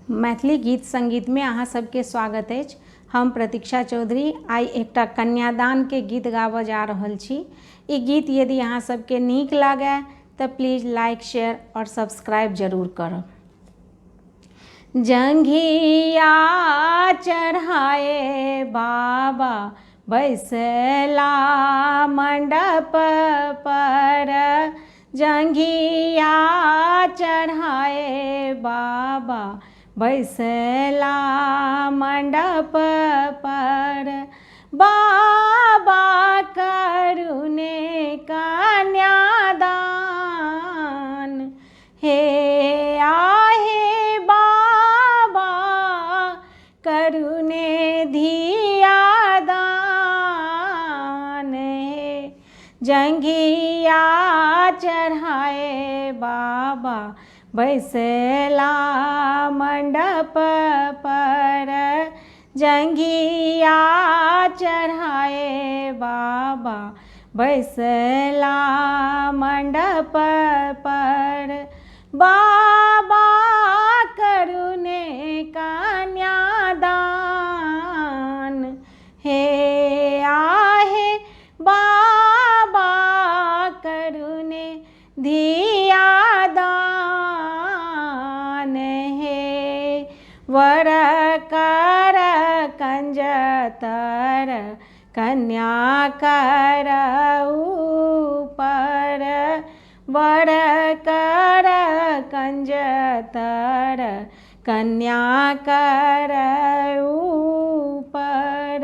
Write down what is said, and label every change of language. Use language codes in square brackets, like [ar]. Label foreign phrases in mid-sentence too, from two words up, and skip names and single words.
[mai] मैथिली गीत संगीत में अहाँ सबके स्वागत अछि। हम प्रतीक्षा चौधरी आइ एकटा कन्यादान के गीत गाबऽ जा रहल छी। ई गीत यदि अहाँ सबके नीक लागे तऽ [en] please like share [mai] और सब्सक्राइब जरूर करब। जंघिया चढ़ाए बाबा बैसला मंडप पर, जंघिया चढ़ाए बाबा बैसला मंडप पर। बाबा करुणे कन्यादान, हे आहे बाबा करुणे धियादान। हे जंघिया चढ़ाए बाबा बैसला मंडप पर, जंघिया चढ़ाए बाबा बैसला मंडप पर। बाबा करुणे कन्यादान, हे आहे बाबा करुणे धियादान। हे वर कर कंजतर कन्या कर ऊपर, वर कर कंजतर कन्या कर ऊपर।